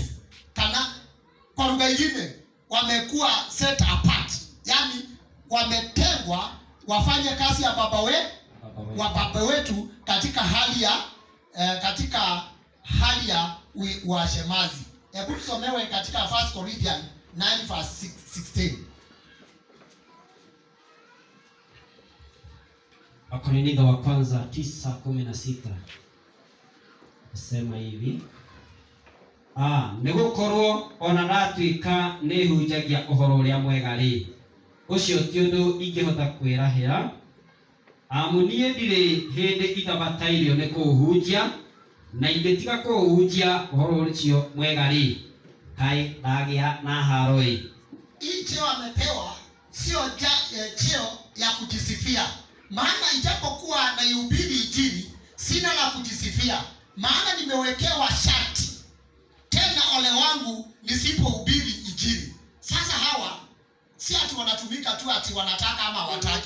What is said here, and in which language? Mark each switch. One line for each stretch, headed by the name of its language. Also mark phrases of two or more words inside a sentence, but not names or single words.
Swahili: Kwa lugha nyingine wamekuwa
English: set apart,
Swahili: yani wametengwa wafanye kazi ya Baba wetu katika hali ya uashemazi. Hebu tusomewe katika 1 Corinthians 9:16. Wakorintho wa kwanza 9:16 nasema hivi:
Kikuyu: nĩgũkorwo ona natuĩka nĩhunjagia ũhoro ũrĩa mwega rĩ, ũcio ti ũndũ ingĩhota kwĩrahĩra. Niĩ ndirĩ hĩndĩ itabatairio nĩ kũũhunjia, na ingĩtiga kũũhunjia ũhoro ũcio mwega rĩ, kaĩ ndagĩa na haro ĩ.
Swahili: Hii cheo amepewa sio cheo ya kujisifia, maana ijapokuwa naihubiri injili sina la kujisifia, maana nimewekewa sharti. Tena ole wangu nisipohubiri injili. Sasa hawa si ati wanatumika tu ati wanataka ama hawataki.